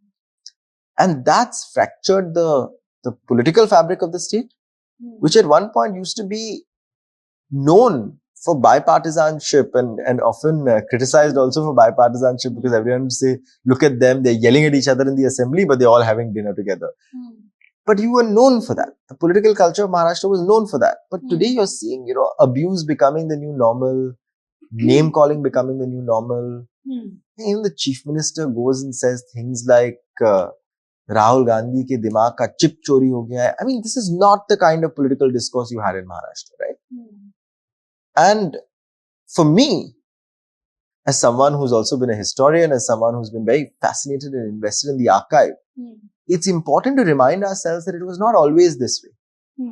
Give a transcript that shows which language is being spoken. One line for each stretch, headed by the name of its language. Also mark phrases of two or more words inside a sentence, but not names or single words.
English: And that's fractured the political fabric of the state, which at one point used to be known for bipartisanship and often criticized also for bipartisanship because everyone would say, look at them, they're yelling at each other in the assembly, but they're all having dinner together. But you were known for that. The political culture of Maharashtra was known for that. But today you're seeing, abuse becoming the new normal, name calling becoming the new normal. Even the chief minister goes and says things like,
Hindi: Rahul Gandhi ke dimag ka chip chori ho gaya hai.
English: I mean, this is not the kind of political discourse you had in Maharashtra, right? And for me, as someone who's also been a historian, as someone who's been very fascinated and invested in the archive, it's important to remind ourselves that it was not always this way.